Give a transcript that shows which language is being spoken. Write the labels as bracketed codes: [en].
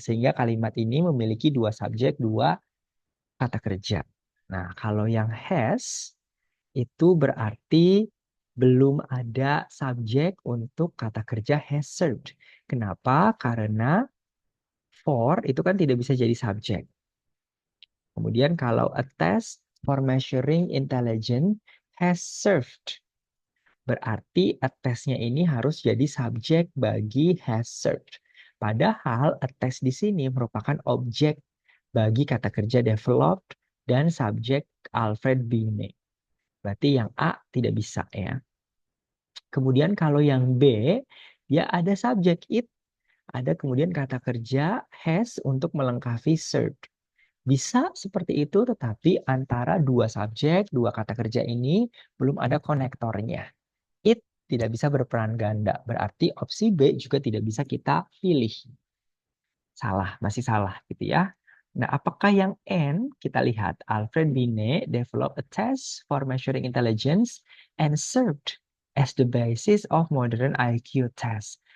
[id] Sehingga kalimat ini memiliki dua subjek, dua kata kerja. Nah, kalau yang has itu berarti belum ada subjek untuk kata kerja [en] has served. [id] Kenapa? Karena for itu kan tidak bisa jadi subjek. Kemudian kalau [en] a test for measuring intelligence has served. [id] Berarti a testnya ini harus jadi subjek bagi has served. Padahal a test di sini merupakan objek bagi kata kerja developed dan subjek Alfred Binet. Berarti yang A tidak bisa ya. Kemudian kalau yang B, ya ada subjek it, ada kemudian kata kerja has untuk melengkapi served. Bisa seperti itu, tetapi antara dua subjek, dua kata kerja ini belum ada konektornya. It tidak bisa berperan ganda, berarti opsi B juga tidak bisa kita pilih. Salah, masih salah gitu ya. Nah, apakah yang N? Kita lihat, [en] Alfred Binet developed a test for measuring intelligence and served as the basis of modern IQ test.